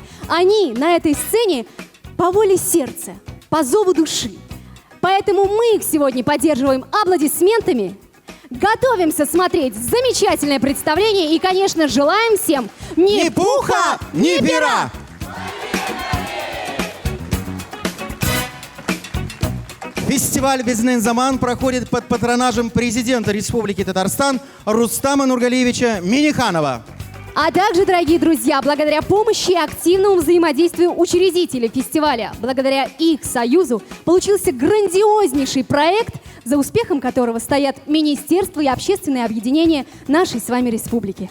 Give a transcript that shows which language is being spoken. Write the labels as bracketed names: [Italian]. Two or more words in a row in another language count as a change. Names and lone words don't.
[Russian] Они на этой сцене по воле сердца, по зову души. Поэтому мы их сегодня поддерживаем аплодисментами, готовимся смотреть замечательное представление и, конечно, желаем всем ни пуха, ни пера! Фестиваль «Безнен заман» проходит под патронажем президента Республики Татарстан Рустама Нургалиевича Минниханова. А также, дорогие друзья, благодаря помощи и активному взаимодействию учредителей фестиваля, благодаря их союзу, получился грандиознейший проект за успехом которого стоят министерства и общественные объединения нашей с вами республики.